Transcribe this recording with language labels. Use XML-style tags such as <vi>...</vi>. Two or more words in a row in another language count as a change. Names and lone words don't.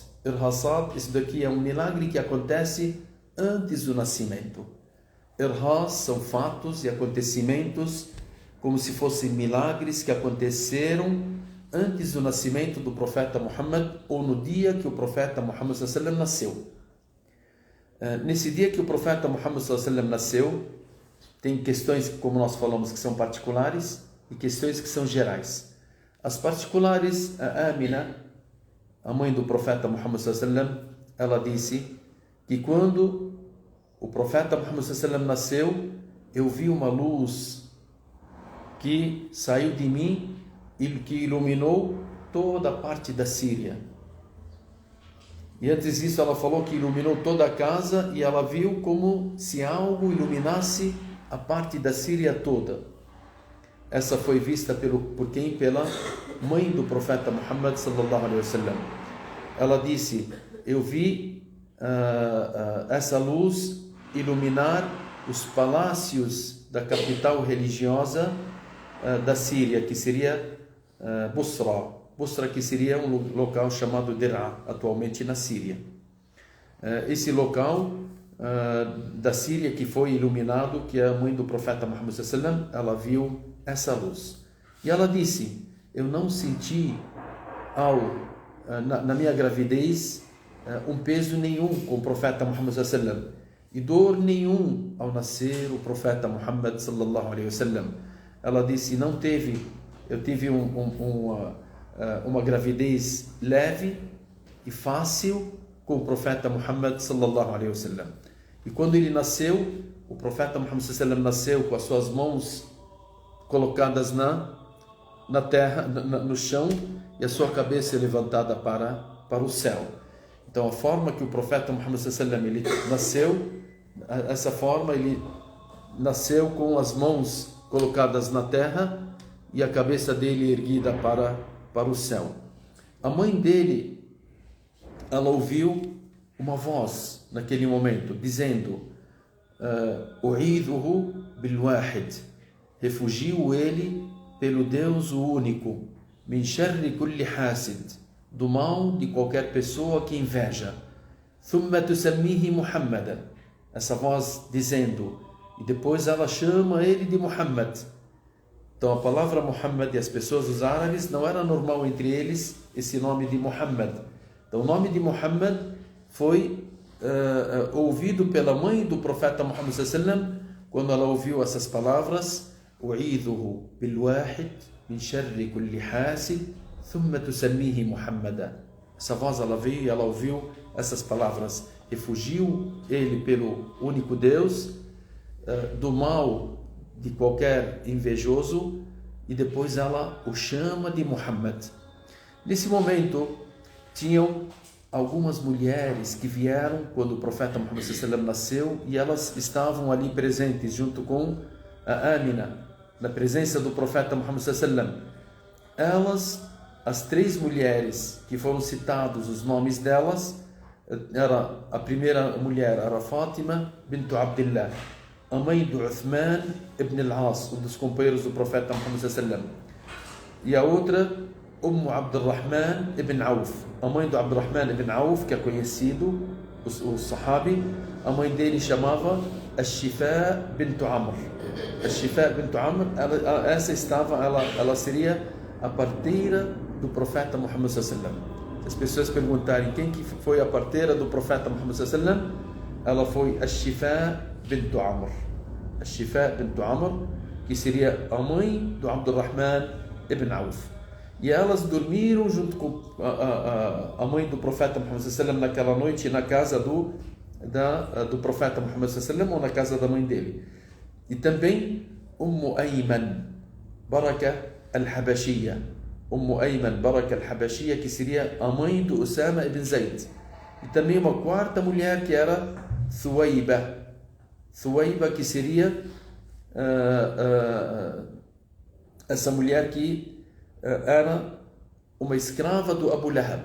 <pt>Irhasat, isso daqui é um milagre que acontece antes do nascimento. Irhas são fatos e acontecimentos como se fossem milagres que aconteceram antes do nascimento do profeta Muhammad, ou no dia que o profeta Muhammad</pt> <ar>صلى الله عليه وسلم</ar> <pt>nasceu. Nesse dia que o profeta Muhammad</pt> <ar>صلى الله عليه وسلم</ar> <pt>nasceu, tem questões, como nós falamos, que são particulares e questões que são gerais. As particulares, a Amina, a mãe do profeta Muhammad</pt> <ar>صلى الله عليه وسلم,</ar> <pt>ela disse que quando o profeta Muhammad</pt> <ar>صلى الله عليه وسلم</ar> <pt>nasceu, eu vi uma luz que saiu de mim e que iluminou toda a parte da Síria. E antes disso ela falou que iluminou toda a casa e ela viu como se algo iluminasse a parte da Síria toda. Essa foi vista por quem? Pela mãe do profeta Muhammad</pt> <ar>صلى الله عليه وسلم.</ar> <pt>Ela disse: eu vi essa luz iluminar os palácios da capital religiosa da Síria, que seria Busra, que seria um local chamado Derá, atualmente na Síria. Esse local da Síria que foi iluminado, que é a mãe do profeta Muhammad</pt> <ar>صلى الله عليه وسلم,</ar> <pt>ela viu essa luz. E ela disse: eu não senti na minha gravidez um peso nenhum com o profeta Muhammad</pt> <ar>صلى الله عليه وسلم</ar> <pt>e dor nenhum ao nascer o profeta Muhammad</pt> <ar>صلى الله عليه وسلم.</ar> <pt>Ela disse: eu tive uma gravidez leve e fácil com o profeta Muhammad</pt> <ar>صلى الله عليه وسلم.</ar> <pt>E quando ele nasceu, o profeta Muhammad</pt> <ar>صلى الله عليه وسلم</ar> <pt>nasceu com as suas mãos colocadas na terra, no chão, e a sua cabeça levantada para o céu. Então a forma que o profeta Muhammad</pt> <ar>صلى الله عليه وسلم</ar> <pt>ele nasceu, essa forma ele nasceu com as mãos colocadas na terra e a cabeça dele erguida para o céu. A mãe dele, ela ouviu uma voz naquele momento dizendo:</pt> <ar>"أعيذه بالواحد",</ar> <pt>refugio ele pelo Deus o único,</pt> <ar>من شر كل حاسد,</ar> <pt>do mal de qualquer pessoa que inveja.</pt> <ar>ثم تسميه محمدا,</ar> <pt>essa voz dizendo, e depois ela chama ele de Muhammad. Então a palavra Muhammad, e as pessoas, os árabes, não era normal entre eles esse nome de Muhammad. Então o nome de Muhammad foi ouvido pela mãe do profeta Muhammad</pt> <ar>صلى الله عليه وسلم</ar> <pt>quando ela ouviu essas palavras:</pt> <ar>"أعيذه بالواحد من شر كل حاسد ثم تسميه محمدا".</ar> <pt>Essa voz ela veio e ela ouviu essas palavras: refugiu ele pelo único Deus, do mal de qualquer invejoso, e depois ela o chama de Muhammad. Nesse momento tinham algumas mulheres que vieram quando o profeta Muhammad</pt> <ar>صلى الله عليه وسلم</ar> <pt>nasceu, e elas estavam ali presentes junto com a Amina, na presença do profeta Muhammad</pt> <ar>صلى الله عليه وسلم.</ar> <pt>Elas, as 3 mulheres que foram citados os nomes delas, a primeira mulher era Fátima bint Abdullah, a mãe do Uthman ibn al-As, um dos companheiros do profeta Muhammad</pt> <ar>صلى الله عليه وسلم,</ar> <pt>e a outra Abdurrahman ibn Auf, a mãe do Abdurrahman ibn Auf, que é conhecido, o sahabi. A mãe dele chamava Ash-Shifa bint Amr. Ash-Shifa bint Amr, ela seria a parteira do profeta Muhammad</pt> <ar>صلى الله عليه وسلم.</ar> <pt>Se as pessoas perguntarem quem que foi a parteira do profeta Muhammad</pt> <ar>صلى الله عليه وسلم,</ar> <pt>ela foi Ash-Shifa bint Amr. Ash-Shifa bint Amr, que seria a mãe do Abdurrahman ibn Auf. E elas dormiram junto com a mãe do profeta Muhammad</pt> <ar>صلى الله عليه وسلم</ar> <pt>naquela noite na casa do profeta Muhammad</pt> <ar>صلى الله عليه وسلم,</ar> <pt>ou na casa da mãe dele. E também Ayman Baraka al-Habashiyya, Ayman Baraka al-Habashiyya, que seria a mãe do Usama ibn Zayd. E também uma quarta mulher que era Thuwayba, que seria essa mulher que era uma escrava do Abu Lahab.</pt>